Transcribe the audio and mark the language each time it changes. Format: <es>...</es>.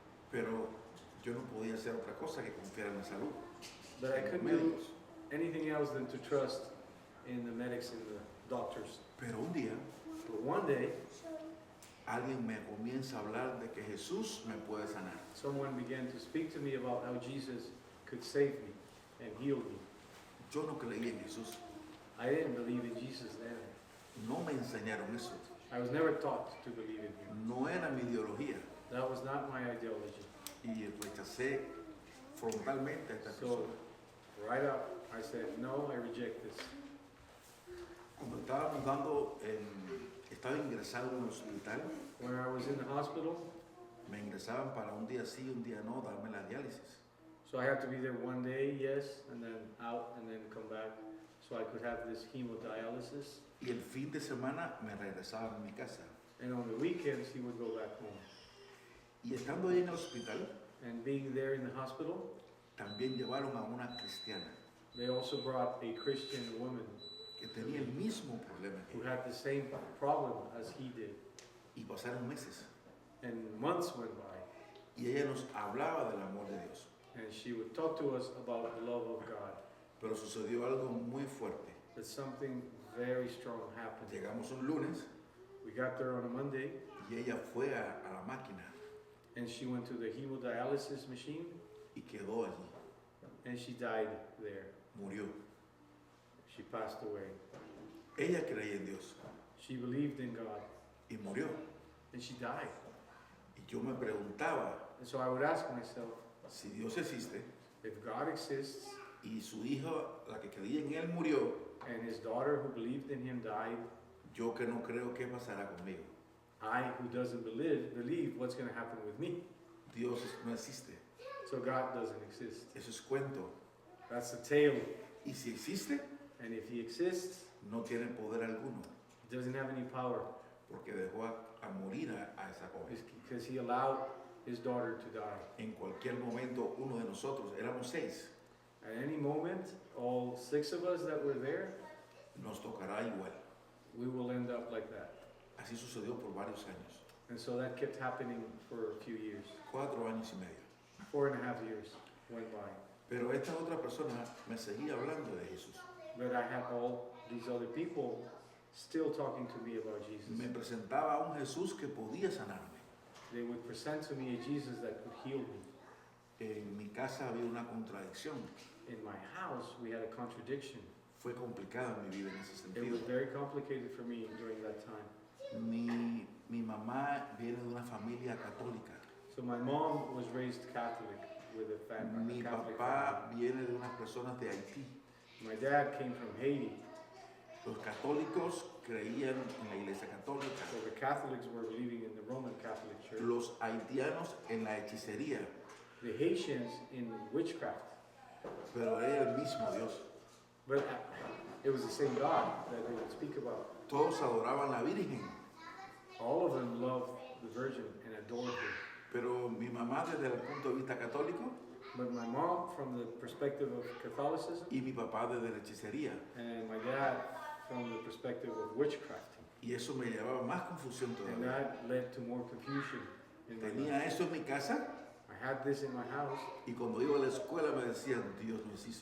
<es>Pero yo no podía hacer otra cosa que confiar en la salud.</es> <en>But I</en> <es>en los</es> <en>couldn't do</en> <es>médicos.</es> <en>anything else than to trust in the medics and the doctors.</en> <es>Pero un día</es> <en>But one day,</en> <es>alguien me comienza a hablar de que Jesús me puede sanar.</es> <en>someone began to speak to me about how Jesus could save me and heal me.</en> <es>Yo no creí en Jesús.</es> <en>I didn't believe in Jesus then.</en> <es>No me enseñaron eso.</es> <en>I was never taught to believe in him.</en> <es>No era mi ideología.</es> <en>That was not my ideology.</en> <es>Y rechacé frontalmente a esta</es> <en>So,</en> <es>persona.</es> <en>right up, I said, no, I reject this.</en> <es>Cuando estaba ingresado en un hospital,</es> <en>When I was in the hospital,</en> <es>me ingresaban para un día sí, un día no, darme la diálisis.</es> <en>so I had to be there one day, yes, and then out, and then come back, so I could have this hemodialysis.</en> <es>Y el fin de semana me regresaban a mi casa.</es> <en>And on the weekends, he would go back home.</en> <es>Y estando ahí en el hospital,</es> <en>And being there in the hospital,</en> <es>también llevaron a una cristiana</es> <en>they also brought a Christian woman</en> <es>que tenía el mismo problema que</es> <en>who</en> <es>yo.</es> <en>had the same problem as he did.</en> <es>Y pasaron meses.</es> <en>And months went by,</en> <es>Y ella nos hablaba del amor de Dios.</es> <en>and she would talk to us about the love of God.</en> <es>Pero sucedió algo muy fuerte.</es> <en>But something very strong happened.</en> <es>Llegamos un lunes</es> <en>We got there on a Monday,</en> <es>y ella fue a la máquina</es> <en>and she went to the hemodialysis machine,</en> <es>y quedó allí.</es> <en>and she died there.</en> <es>Murió.</es> <en>She passed away.</en> <es>Ella creía en Dios</es> <en>She believed in God,</en> <es>y murió.</es> <en>and she died.</en> <es>Y yo me preguntaba</es> <en>And so I would ask myself,</en> <es>si Dios existe</es> <en>if God exists,</en> <es>y su hija, la que creía en él, murió,</es> <en>and his daughter who believed in him died,</en> <es>yo que no creo qué pasará conmigo.</es> <en>I who doesn't believe what's going to happen with me.</en> <es>Dios no existe.</es> <en>So God doesn't exist.</en> <es>Eso es cuento.</es> <en>That's the tale.</en> <es>Y si existe,</es> <en>And if he exists,</en> <es>no tiene poder alguno,</es> <en>he doesn't have any power.</en> <es>porque dejó a morir a esa joven.</es> <en>It's because he allowed his daughter to die.</en> <es>En cualquier momento, uno de nosotros, éramos 6,</es> <en>At any moment, all 6 of us that were there,</en> <es>nos tocará igual.</es> <en>we will end up like that.</en> <es>Así sucedió por varios años,</es> <en>And so that kept happening for a few years.</en> <es>4 años y medio.</es> <en>4.5 years went by.</en> <es>Pero esta otra persona me seguía hablando de Jesús.</es> <en>But I had all these other people still talking to me about Jesus.</en> <es>Me presentaba a un Jesús que podía sanarme.</es> <en>They would present to me a Jesus that could heal me.</en> <es>En mi casa había una contradicción.</es> <en>In my house, we had a contradiction.</en> <es>Fue complicada mi vida en ese</es> <en>It</en> <es>sentido.</es> <en>was very complicated for me during that time.</en> <es>Mi mamá viene de una familia católica.</es> <en>So my mom was raised Catholic with a</en> <es>Mi</es> <en>Catholic</en> <es>papá</es> <en>family.</en> <es>viene de unas personas de Haití.</es> <en>My dad came from Haiti.</en> <es>Los católicos creían en la iglesia católica.</es> <en>So the Catholics were believing in the Roman Catholic Church.</en> <es>Los haitianos en la hechicería.</es> <en>The Haitians in witchcraft.</en> <es>Pero era el mismo Dios.</es> <en>But it was the same God that they would speak about.</en> <es>Todos adoraban a la Virgen.</es> <en>All of them loved the Virgin and adored her.</en> <es>Pero mi mamá desde el punto de vista católico</es> <en>But my mom, from the perspective of Catholicism,</en> <es>y mi papá desde la hechicería.</es> <en>and my dad, from the perspective of witchcrafting.</en> <es>Y eso me llevaba más confusión</es> <en>And that led to more confusion in my life.</en> <es>Tenía eso en mi casa</es> <en>I had this in my house,</en> <es>y cuando iba a la escuela me decían, Dios no existe.</es>